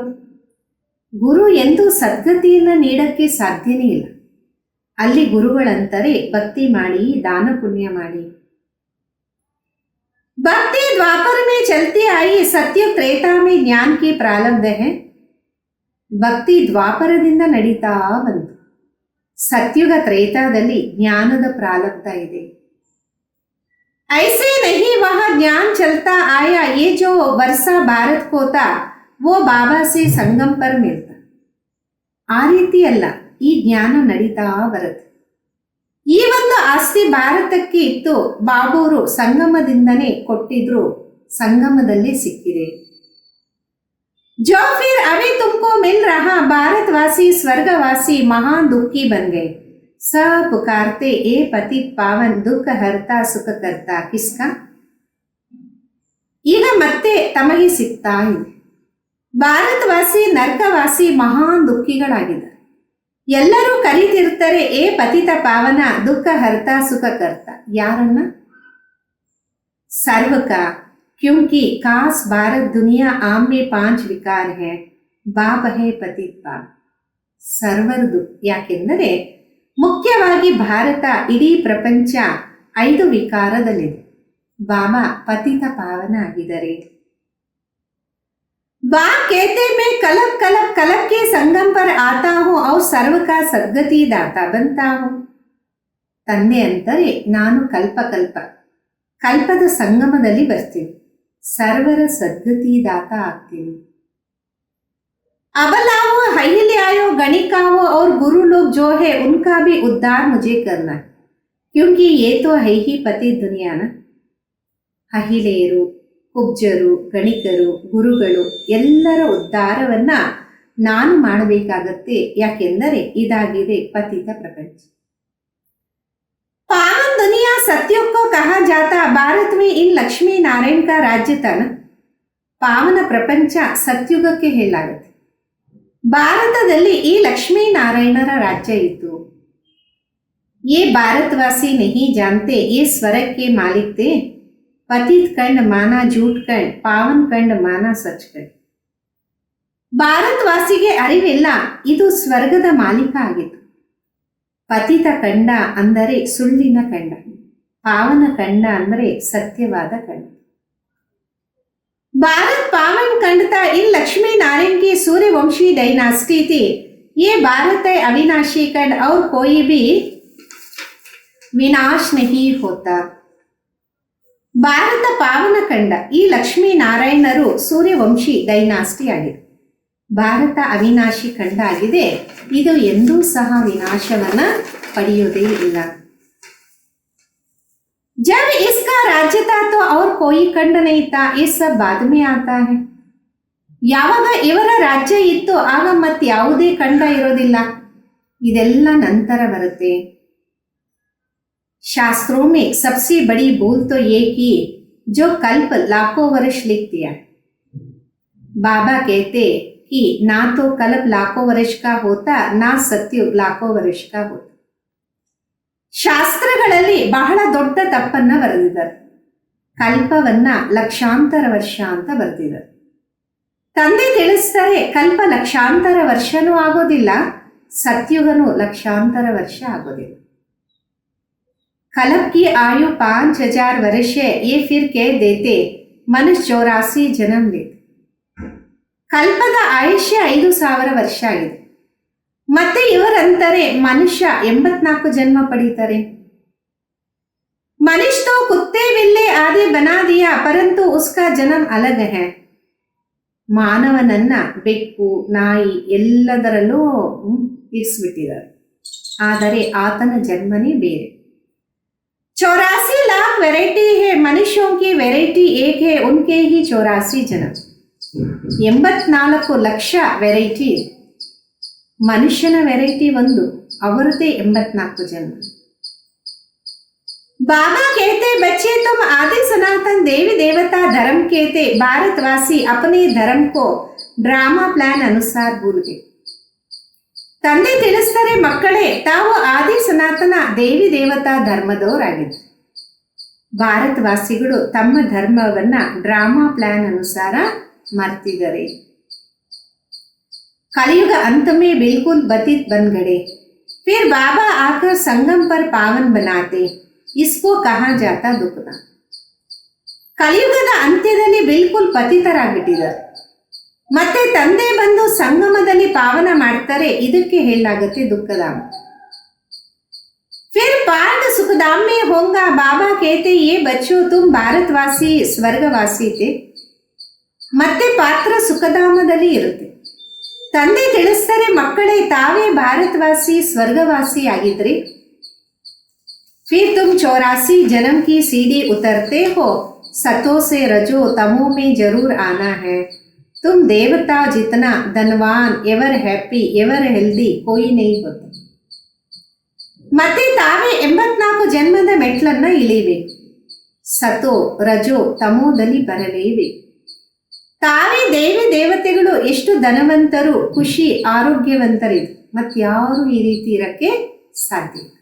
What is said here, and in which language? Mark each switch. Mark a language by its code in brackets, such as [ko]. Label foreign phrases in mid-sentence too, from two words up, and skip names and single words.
[kn] ಗುರು ಎಂದು ಸದ್ಗತಿಯನ್ನು ನೀಡಕ್ಕೆ ಸಾಧ್ಯನೇ ಇಲ್ಲ. ಅಲ್ಲಿ ಗುರುಗಳಂತಾರೆ ಭಕ್ತಿ ಮಾಡಿ, ದಾನ ಪುಣ್ಯ ಮಾಡಿ. [hi] भक्ति द्वापर में चलती आई, सत्युग त्रेता में ज्ञान की प्रारब्ध है. [kn] ಭಕ್ತಿ ದ್ವಾಪರದಿಂದ ನಡೀತಾ ಬಂತು. ಸತ್ಯುಗ ತ್ರೇತಾದಲ್ಲಿ ಜ್ಞಾನದ ಪ್ರಾರಬ್ಧ ಇದೆ. [hi] ऐसे नहीं वहां ज्ञान चलता आया. ये जो वर्षा भारत को था वो बाबा से संगम पर मिलता. [kn] ಆ ರೀತಿ ಅಲ್ಲ, ಈ ಜ್ಞಾನ ನಡೀತಾ ಬರುತ್ತೆ. ಈ ಒಂದು ಆಸ್ತಿ ಭಾರತಕ್ಕೆ ಇತ್ತು, ಬಾಬೂರು ಸಂಗಮದಿಂದನೇ ಕೊಟ್ಟಿದ್ರು, ಸಂಗಮದಲ್ಲಿ ಸಿಕ್ಕಿದೆ. [hi] जो फिर अभी तुमको मिल रहा, भारतवासी स्वर्गवासी महान दुखी बन गए. सब पुकारते ए पतित पावन दुख हरता सुख करता. किसका? [kn] ಈಗ ಮತ್ತೆ ತಮಗೆ ಸಿಗ್ತಾ ಇದೆ. ಭಾರತವಾಸಿ ನರಕವಾಸಿ ಮಹಾನ್ ದುಃಖಿಗಳಾಗಿದ್ದಾರೆ. ಎಲ್ಲರೂ ಕರೀತಿರ್ತಾರೆ ಏ ಪತಿತ ಪಾವನ ದುಃಖ ಹರ್ತ ಸುಖ ಕರ್ತ. ಯಾರನ್ನ? ಸರ್ವಕ. [hi] क्योंकि खास भारत दुनिया आम में 5 विकार है. बाप है पतित पावन. [kn] ಸರ್ವರ್ದು. ಯಾಕೆಂದರೆ ಮುಖ್ಯವಾಗಿ ಭಾರತ, ಇಡೀ ಪ್ರಪಂಚ 5 ವಿಕಾರದಲ್ಲಿದೆ. ಬಾಬಾ ಪತಿತ ಪಾವನ ಆಗಿದ್ದಾರೆ. [hi] बाप कहते मैं कलप कलप कलप के संगम पर आता हूं और सर्व का सद्गति दाता बनता हूं. [kn] ತಂದೆ ಅಂತಾರೆ ನಾನು ಕಲ್ಪದ ಸಂಗಮದಲ್ಲಿ ಬರ್ತೀನಿ, ಸರ್ವರ ಸದ್ಗತಿ ದಾತ ಆಗ್ತೀನಿ. [hi] अबलाओ अहिल्याओ गणिकाओ और गुरु लोग जो है उनका भी उद्धार मुझे करना है. क्योंकि ये तो है ही पति दुनिया ना. [kn] ಅಹಿಲೆಯರು, ಕುಬ್ಜರು, ಗಣಿಕರು, ಗುರುಗಳು ಎಲ್ಲರ ಉದ್ಧಾರವನ್ನ ನಾನು ಮಾಡಬೇಕಾಗತ್ತೆ. ಯಾಕೆಂದರೆ ಇದಾಗಿದೆ ಪತಿತ ಪ್ರಪಂಚ. [hi] पावन दुनिया सत्युग को कहा जाता. भारत में इन लक्ष्मी नारायण का राज्य था ना. [kn] ಪಾವನ ಪ್ರಪಂಚ ಸತ್ಯುಗಕ್ಕೆ ಹೇಳಲಾಗುತ್ತೆ. ಭಾರತದಲ್ಲಿ ಈ ಲಕ್ಷ್ಮೀ ನಾರಾಯಣರ ರಾಜ್ಯ ಇತ್ತು. [hi] ये भारतवासी नहीं जानते ये स्वर्ग के मालिक थे. पतित कंड माना झूठ कंड, पावन कंड माना सच कंड. [kn] ಭಾರತವಾಸಿಗೆ ಅರಿವಿಲ್ಲ, ಇದು ಸ್ವರ್ಗದ ಮಾಲೀಕ ಆಗಿತ್ತು. ಪತಿತ ಕಂಡ ಅಂದರೆ ಸುಳ್ಳಿನ ಕಂಡ, ಪಾವನ ಕಂಡ ಅಂದರೆ ಸತ್ಯವಾದ ಕಂಡ. [hi] भारत पावन खंड था. इन लक्ष्मी नारायण की सूर्यवंशी डायनास्टी थी. ये भारत है अविनाशी खंड और कोई भी विनाश नहीं होता. [kn] ಭಾರತ ಪಾವನ ಖಂಡ. ಈ ಲಕ್ಷ್ಮೀ ನಾರಾಯಣರು ಸೂರ್ಯವಂಶಿ ಡೈನಾಸ್ಟಿ ಆಗಿದೆ. ಭಾರತ ಅವಿನಾಶಿ ಖಂಡ ಆಗಿದೆ. ಇದು ಎಂದೂ ಸಹ ವಿನಾಶವನ್ನ ಪಡೆಯುವುದೇ ಇಲ್ಲ. [hi] जब इसका राज्य था तो और कोई खंड नहीं था. ये सब बाद में आता है. [kn] ಯಾವಾಗ ಇವರ ರಾಜ್ಯ ಇತ್ತು ಆಗ ಮತ್ತೆ ಯಾವುದೇ ಖಂಡ ಇರೋದಿಲ್ಲ. ಇದೆಲ್ಲ ನಂತರ ಬರುತ್ತೆ. [hi] शास्त्रों में सबसे बड़ी भूल तो ये की जो कल्प लाखों वर्ष लिख दिया. बाबा कहते कि ना तो कल्प लाखों वर्ष का होता, ना सत्युग लाखों वर्ष का होता. [kn] ಶಾಸ್ತ್ರಗಳಲ್ಲಿ ಬಹಳ ದೊಡ್ಡ ತಪ್ಪನ್ನ ಬರೆದಿದ್ದಾರೆ. ಕಲ್ಪವನ್ನ ಲಕ್ಷಾಂತರ ವರ್ಷ ಅಂತ ಬರ್ತಿದ್ದಾರೆ. ತಂದೆ ತಿಳಿಸ್ತಾರೆ, ಕಲ್ಪ ಲಕ್ಷಾಂತರ ವರ್ಷನೂ ಆಗೋದಿಲ್ಲ, ಸತ್ಯುಗನು ಲಕ್ಷಾಂತರ ವರ್ಷ ಆಗೋದಿಲ್ಲ. [hi] कल्प की आयु 5000 वर्ष है, ये फिर कह देते मनुष्य 84 जन्म लेते. [kn] ಕಲ್ಪದ ಆಯುಷ್ಯ 5000 ವರ್ಷ ಆಗಿದೆ. ಮತ್ತೆ ಇವರಂತಾರೆ ಮನುಷ್ಯ 84 ಜನ್ಮ ಪಡೀತಾರೆ. [hi] मनुष्य तो कुत्ते बिल्ले आदि बना दिया परंतु उसका जन्म अलग है. [kn] ಮಾನವನನ್ನ ಬೆಕ್ಕು ನಾಯಿ ಎಲ್ಲದರಲ್ಲೂ ಇರಿಸ್ಬಿಟ್ಟಿದ್ದಾರೆ, ಆದರೆ ಆತನ ಜನ್ಮನೇ ಬೇರೆ. [hi] 84 लाख वैरायटी है, मनुष्यों की वैरायटी एक है, उनके ही 84 जन्म. [kn] 84 ಲಕ್ಷ ವೆರೈಟಿ, ಮನುಷ್ಯನ ವೆರೈಟಿ ಒಂದು, ಅವರದೇ 84 ಜನ್ಮ. [hi] बाबा कहते बच्चे तुम आदि सनातन देवी देवता धर्म कहते, भारतवासी अपने धर्म को [en] drama plan [hi] अनुसार भूल गए. [kn] ತಂದೆ ತಿಳಿಸ್ತಾರೆ, ಮಕ್ಕಳೇ ತಾವು ಆದಿ ಸನಾತನ ದೇವಿ ದೇವತಾ ಧರ್ಮದವರಾಗಿದ್ದಾರೆ. ಭಾರತವಾಸಿಗಳು ತಮ್ಮ ಧರ್ಮವನ್ನ [en] drama plan [kn] ಅನುಸಾರ ಮರ್ತಿದ್ದಾರೆ. [hi] कलयुग अंत में बिल्कुल बतित बन गए, फिर बाबा आकर संगम पर पावन बनाते, इसको कहा जाता दुखदा. [kn] ಕಲಿಯುಗದ ಅಂತ್ಯದಲ್ಲಿ ಬಿಲ್ಕುಲ್ ಪತಿತರಾಗ್ಬಿಟ್ಟಿದ್ದಾರೆ, ಮತ್ತೆ ತಂದೆ ಬಂದು ಸಂಗಮದಲ್ಲಿ ಪಾವನ ಮಾಡ್ತಾರೆ, ಇದಕ್ಕೆ ಹೇಳಲಾಗುತ್ತೆ ದುಃಖಧಾಮ. [hi] फिर पार्थ सुखधाम में होगा, बाबा कहते ये बच्चों तुम भारतवासी ಸ್ವರ್ಗವಾಸಿ थे. [kn] ಮತ್ತೆ ಪಾತ್ರ ಸುಖಧಾಮದಲ್ಲಿ ಇರುತ್ತೆ. ತಂದೆ ತಿಳಿಸ್ತಾರೆ, ಮಕ್ಕಳೇ ತಾವೇ ಭಾರತವಾಸಿ ಸ್ವರ್ಗವಾಸಿ ಆಗಿದ್ರಿ. [hi] फिर तुम 84 जन्म की सीढ़ी उतरते हो, सतो से रजो तमो में जरूर आना है. तुम देवता जितना धनवान, [en] ever happy, ever healthy [hi] कोई नहीं होता. [kn] ಮತ್ತೆ ತಾವೇ 84 ಜನ್ಮದ ಮೆಟ್ಲನ್ನ ಇಳಿಬೇಕು. ಸತೋ ರಜೋ ತಮೋದಲ್ಲಿ ಬರಲೇಬೇಕು. ತಾವೇ ದೇವಿ ದೇವತೆಗಳು ಎಷ್ಟು ಧನವಂತರು, ಖುಷಿ, ಆರೋಗ್ಯವಂತರಿದ್ರು, ಮತ್ಯಾರು ಈ ರೀತಿ ಇರಕ್ಕೆ ಸಾಧ್ಯ.